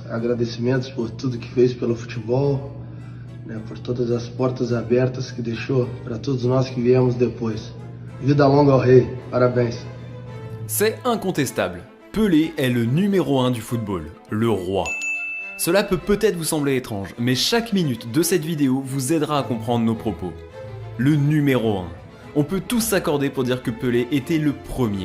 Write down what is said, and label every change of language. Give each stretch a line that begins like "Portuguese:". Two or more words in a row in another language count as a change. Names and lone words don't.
Portuguese: agradecimentos por tudo que fez pelo futebol, né, por todas as portas abertas que deixou para todos nós que viemos depois. Vida longa ao rei, parabéns.
French: C'est incontestable. Pelé est le numéro 1 du football, le roi. Cela peut peut-être vous sembler étrange, mais chaque minute de cette vidéo vous aidera à comprendre nos propos. Le numéro 1. On peut tous s'accorder pour dire que Pelé était le premier.